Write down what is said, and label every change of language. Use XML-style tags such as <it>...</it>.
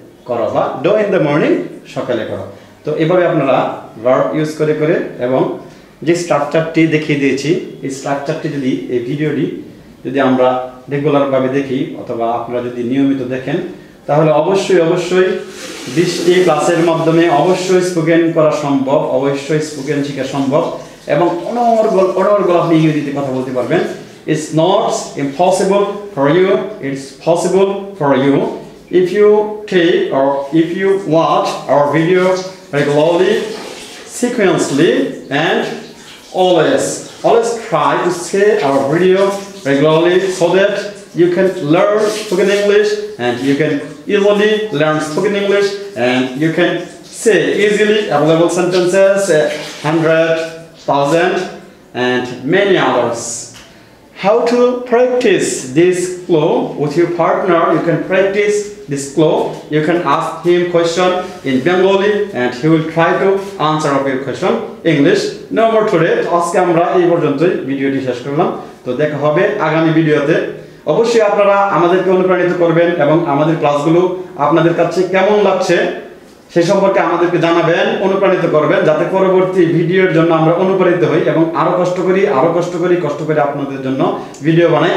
<bn>করো বা do in the morning সকালে করো। তো এভাবে আপনারা ভার্ব ইউজ করে করে এবং যে স্ট্রাকচারটি দেখিয়ে দিয়েছি এই স্ট্রাকচারটি যদি এই ভিডিওটি যদি আমরা রেগুলারভাবে দেখি অথবা আপনারা যদি নিয়মিত দেখেন তাহলে অবশ্যই 20টি ক্লাসের মাধ্যমে অবশ্যই স্পোকেন করা সম্ভব, অবশ্যই স্পোকেন শেখা সম্ভব এবং অনর্গল আপনি ইংরেজিতে কথা বলতে পারবেন।</bn> <en>It's not impossible for you, it's possible for you if you take or if you watch our video regularly, sequentially and always try to see our video regularly so that you can learn spoken English and you can easily learn spoken English and you can say easily available sentences, 100, 1000 and many others. How to practice this flow with your partner? You can practice this flow. You can ask him question in Bengali and he will try to answer of your question English. No more today.</en> <bn>আজকে আমরা এই পর্যন্তই ভিডিওটি শেষ করলাম। তো দেখা হবে আগামী ভিডিওতে। অবশ্যই আপনারা আমাদেরকে অনুপ্রাণিত করবেন এবং আমাদের ক্লাসগুলো আপনাদের কাছে কেমন লাগছে সেই সম্পর্কে আমাদেরকে জানাবেন, অনুপ্রাণিত করবেন যাতে পরবর্তী ভিডিওর জন্য আমরা অনুপ্রাণিত হই এবং আরো কষ্ট করে আপনাদের জন্য ভিডিও বানাই।</bn>